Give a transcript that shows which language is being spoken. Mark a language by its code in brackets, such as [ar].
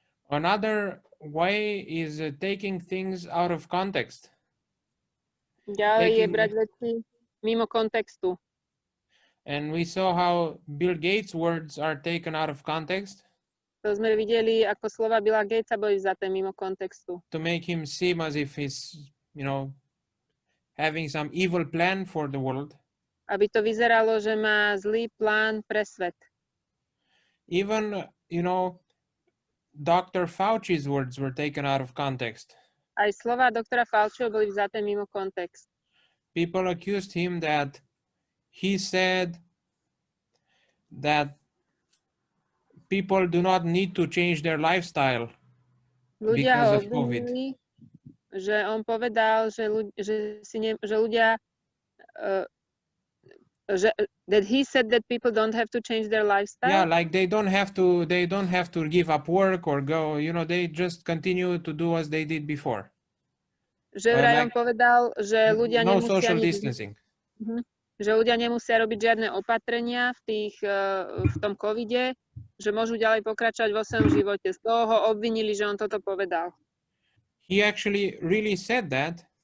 [en] Another way is taking things out of context. [sk] Ďalej je brať veci mimo kontextu. [en] And we saw how Bill Gates' words are taken out of context. [sk] To sme videli, ako slova Billa Gatesa boli vzaté mimo kontextu. [en] To make him seem as if he's, having some evil plan for the world. [sk] Aby to vyzeralo, že má zlý plán pre svet. [en] Even, Dr. Fauci's words were taken out of context. [sk] Aj slova doktora Fauciho boli vzaté mimo kontext. [en] People accused him that he said that people do not need to change their lifestyle because of COVID. [sk] Že on povedal, že ľudia [en] that he said that people don't have to change their lifestyle. Yeah, like they don't have to give up work or go, they just continue to do as they did before. [sk] Že vraj on povedal, že ľudia no nemusia [en] social distancing. [sk] Že ľudia nemusia robiť žiadne opatrenia v tom covide, že môžu ďalej pokračovať vo svojom živote. Z toho ho obvinili, že on toto povedal. [en] He actually really said that.